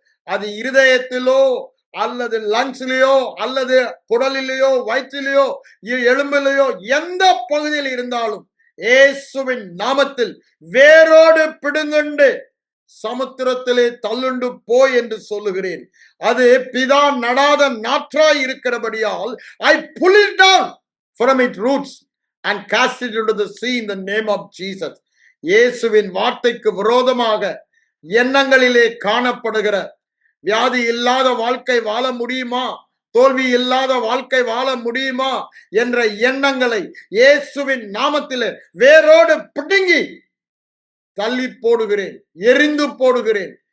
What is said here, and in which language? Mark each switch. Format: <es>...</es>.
<ta>அது இருதயத்திலோ அல்லது லங்ஸ்லயோ அல்லது குடலிலேயோ வயிற்றிலேயோ எலும்பிலேயோ எந்த பகுதியில் இருந்தாலும் இயேசுவின் நாமத்தில் வேரோடு பிடுங்குண்டு சமுத்திரத்திலே தள்ளுண்டு போய் என்று சொல்லுகிறேன். அது பிதா நடாத நாற்றாய் இருக்கிறபடியால்</ta> <en>I pull it down from its roots and cast it into the sea in the name of Jesus.</en> <ta>இயேசுவின் வார்த்தைக்கு விரோதமாக எண்ணங்களிலே காணப்படுகிற வியாதி இல்லாத வாழ்க்கை வாழ முடியுமா, தோல்வி இல்லாத வாழ்க்கை வாழ முடியுமா என்ற எண்ணங்களை இயேசுவின் நாமத்திலே வேரோடு பிடுங்கி தள்ளி போடுகிறேன், எரிந்து போடுகிறேன்.</ta>